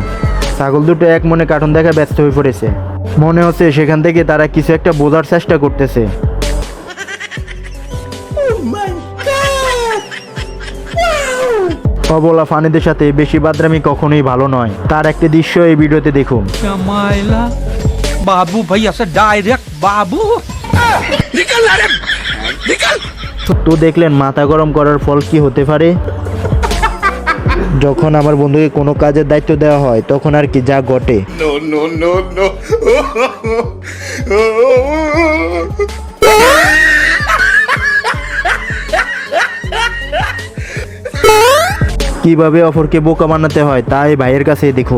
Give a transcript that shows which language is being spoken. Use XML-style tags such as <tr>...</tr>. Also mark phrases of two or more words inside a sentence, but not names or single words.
<bn>ছাগল দুটো এক মনে কার্টুন দেখা ব্যস্ত হয়ে পড়েছে, মনে হচ্ছে সেখান থেকে তারা কিছু একটা বোঝার চেষ্টা করতেছে। অবলা ফানিদের সাথে বেশি বাদরামি কখনোই ভালো নয়, তার একটি দৃশ্য এই ভিডিওতে দেখুন।</bn> <mr>मायला बाबू भाई असं डायरेक्ट बाबू</mr> <bn>তো দেখলেন মাথা গরম করার ফল কি হতে পারে। যখন আমার বন্ধুকে কোনো কাজের দায়িত্ব দেওয়া হয় তখন আর কি যা ঘটে।</bn> <en>no no no no</en> <bn>কিভাবে অপরকে বোকা বানাতে হয় তা এই ভাইয়ের কাছে দেখুন।</bn>